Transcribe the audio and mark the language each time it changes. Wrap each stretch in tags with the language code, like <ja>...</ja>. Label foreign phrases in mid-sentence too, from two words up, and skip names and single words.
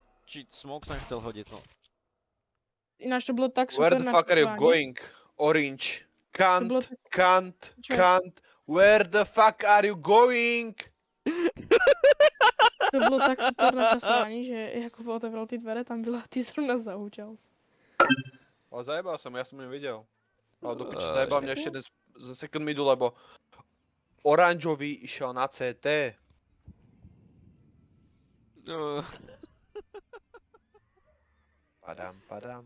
<sk>Či smoke som chcel hodiť, no.</sk> <cs>Ináč to bylo tak super.</cs> <en>Where the fuck are you going? Orange. Can't. Where the fuck are you going?</en> <cs>To bylo tak super načasování, že Jakub otevřel ty dvere, tam byla ty zrovna zahučal.</cs> <sk>Ale zajebal som, ja som ju videl. Ale do piči zajebal mňa ešte jeden z</sk> <en>second midu,</en> <sk>lebo oranžový išiel na CT. Padam.</sk>